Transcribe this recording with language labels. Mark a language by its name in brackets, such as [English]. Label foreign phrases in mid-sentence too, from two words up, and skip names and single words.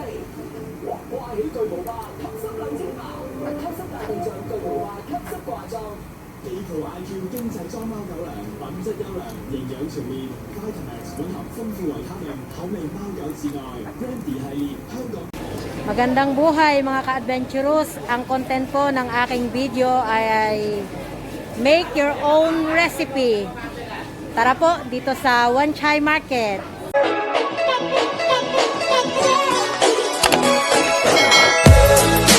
[Cantonese] 掛起巨無霸吸濕兩千包，吸濕大笨象巨無霸吸濕掛裝。地圖 IQ 經濟裝貓狗糧，品質優良，營養全面 ，Vitamix 混合豐富維他命，口味貓狗至愛 ，Brandy 系列香港。 [Filipino] Magandang buhay mga ka-adventurous. Ang content po ng aking video ay [English] make your own recipe. [Filipino] Tara po dito sa Wan Chai Market.